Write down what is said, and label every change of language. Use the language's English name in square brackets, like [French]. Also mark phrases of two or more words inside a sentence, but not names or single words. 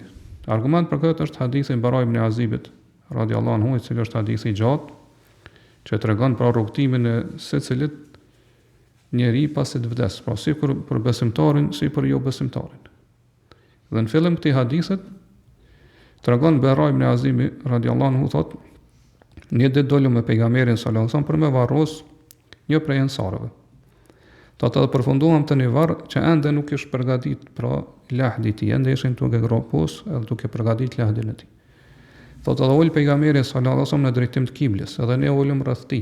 [Albanian] Argument për këtë është hadithi i Bara ibn Azibit [Arabic] رضي الله عنه, [Albanian] i cili është hadithi i gjatë, që tregon pra rrugtimin e secilit njeri pasi të vdes, pra si për besimtarin, si për jo besimtarin. Dhe në fillim këtij hadithit tregon Bara ibn Azimi [Arabic] رضي الله عنه [Albanian] thotë, një ditë dolëm me pejgamberin [Arabic] صلى الله عليه وسلم [Albanian] për me varros një prej ensarëve. Të përfunduam të një varr që ende nuk ishte përgatit pra lahdi i tij, ende ishin duke gropos edhe duke përgatit lahdin e tij. Thotë edhe ul pejgamberi [Arabic] صلى الله عليه وسلم [Albanian] në drejtim të kiblës, edhe ne ulëm rreth tij.